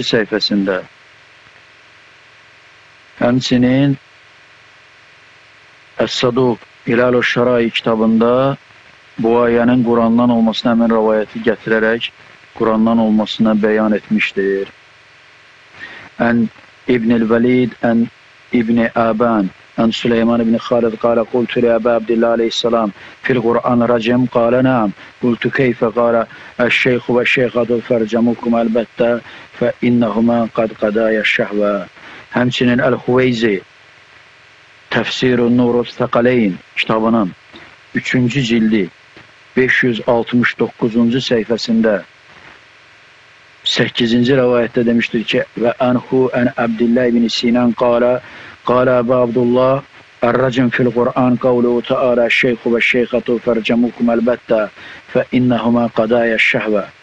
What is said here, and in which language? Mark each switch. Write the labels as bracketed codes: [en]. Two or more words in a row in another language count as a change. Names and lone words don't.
[az] səhifəsində, həmçinin Əs-Saduq İlal-ı Şərai kitabında bu ayənin Qurandan olmasına həmin rəvayəti gətirərək Qurandan olmasına bəyan etmişdir. [ar] عن ابن الوليد عن ابن أبان عن سليمان بن خالد قال قلت لأبي عبد الله عليه السلام في القرآن رجم قال نعم قلت كيف قال الشيخ والشيخة فارجموهما البتة فإنهما قد قضيا الشهوة. [az] Həmçinin Əl-Huveyzi Təfsir-ü Nuruz Təqaleyn kitabının 3-cü cildi 569-cu səhifəsində 8-ci rəvayətdə demişdir ki, [ar] وعنه عن عبد الله بن سنان قال أبو عبد الله الرجم في القرآن قوله تعالى الشيخ والشيخة فارجموهما البتة فإنهما قضيا الشهوة.